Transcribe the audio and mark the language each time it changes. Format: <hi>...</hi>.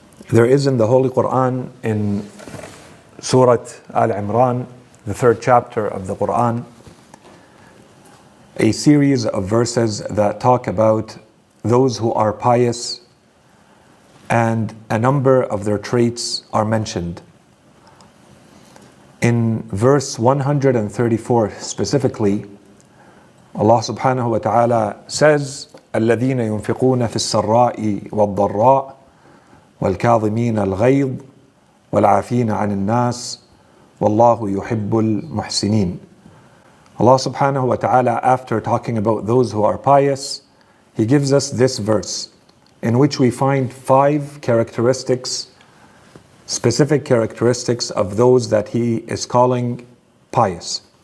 <en>There is in the Holy Quran, in Surah Al-Imran, the third chapter of the Quran, a series of verses that talk about those who are pious, and a number of their traits are mentioned. In verse 134 specifically, Allah subhanahu wa ta'ala says,</en> <ar>الَّذِينَ يُنْفِقُونَ فِي السَّرَّاءِ وَالضَّرَّاءِ وَالْكَاظِمِينَ الْغَيْظَ وَالْعَافِينَ عَنِ النَّاسِ وَاللَّهُ يُحِبُّ الْمُحْسِنِينَ.</ar> <en>Allah subhanahu wa ta'ala, after talking about those who are pious, He gives us this verse in which we find 5 characteristics, specific characteristics of those that He is calling pious.</en>